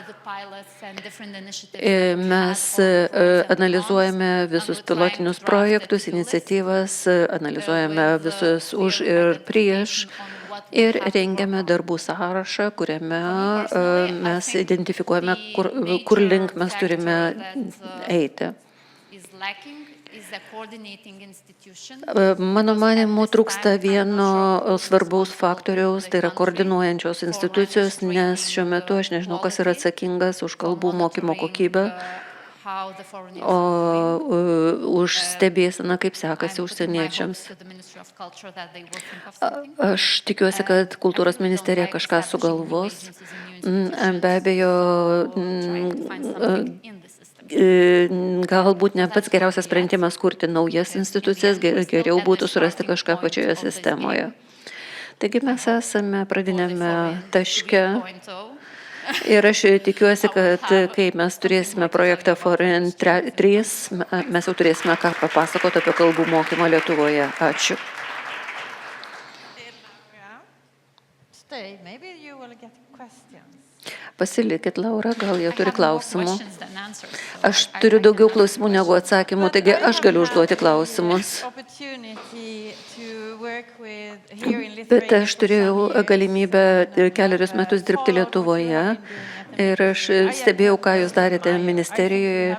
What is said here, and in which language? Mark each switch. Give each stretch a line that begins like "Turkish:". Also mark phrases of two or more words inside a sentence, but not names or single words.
Lithuanian: Mes analizuojame visus pilotinius projektus, iniciatyvas, analizuojame visus už ir prieš ir rengiame darbų sąrašą, kuriame mes identifikuojame, kur link mes turime eiti. Mano manymu, trūksta vieno svarbaus faktoriaus, tai yra koordinuojančios institucijos, nes šiuo metu aš nežinau, kas yra atsakingas už kalbų mokymo kokybę.
English: how the foreign o youth
Lithuanian: už stebėseną, kaip
English: I
Lithuanian: sekasi
English: put my
Lithuanian: užsieniečiams.
English: hopes to the Ministry of Culture that they will think of something.
Lithuanian: Aš tikiuosi, kad kultūros ministerija kažką sugalvos. Be abejo, galbūt ne pats geriausias sprendimas kurti naujas institucijas, geriau būtų surasti kažką pačioje sistemoje. Taigi mes esame pradinėme taške ir aš tikiuosi, kad kai mes turėsime projektą Foreign 3, mes jau turėsime ką papasakoti apie kalbų mokymą Lietuvoje. Ačiū.
English: Stay. Maybe you will get questions.
Lithuanian: Pasilikit, Laura, gal jie turi klausimų. Aš turiu daugiau klausimų negu atsakymų, taigi aš galiu užduoti klausimus. Bet aš turėjau galimybę 4 metus dirbti Lietuvoje ir aš stebėjau, ką jūs darėte ministerijoje.